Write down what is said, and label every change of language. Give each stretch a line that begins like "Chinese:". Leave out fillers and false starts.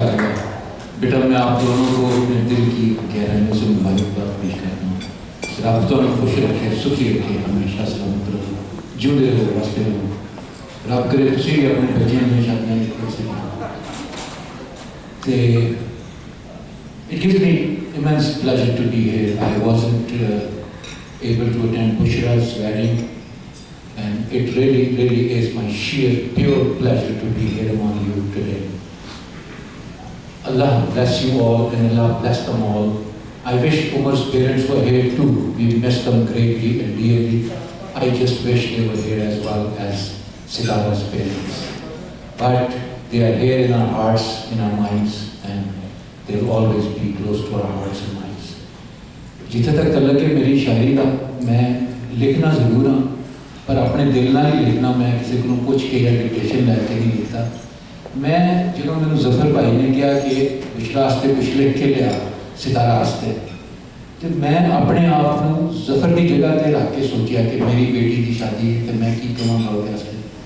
Urdu: بیٹا میں آپ دونوں کو اپنے دل کی گہرائیوں سے مبارکباد پیش کرتا ہوں. رابطوں میں خوش رکھے, سکھی رکھے, ہمیشہ سلامت رہو, جڑے رہو, واسطے رہو.
Punjabi: رب کرے تسی بھی اپنے بچیاں میں شادیاں کر سکیں.
English: It gives me immense pleasure to be here. I wasn't able to attend Bushra's wedding, and it really is my sheer, pure pleasure to be here among you today. Allah bless you all and Allah bless them all. I wish Umar's parents were here too. We miss them greatly and dearly. I just wish they were here as well as Sitara's parents. But they are here in our hearts, in our minds, and they will always be close to our hearts and minds.
Punjabi: جتنے تک تعلق ہے میری شاعری کا, میں لکھنا ضرور ہوں پر اپنے دل نال ہی لکھنا. میں کسی کو پوچھ کے یا ڈکٹیشن لے کے نہیں لکھتا. میں جدوں میں ظفر بھائی نے کہا کہ بشرا واسطے کچھ لکھ کے لیا ستارہ واسطے, تو میں اپنے آپ کو ظفر کی جگہ تے رکھ کے سوچیا کہ میری بیٹی کی شادی ہے تو میں کی کہاں گا واسطے.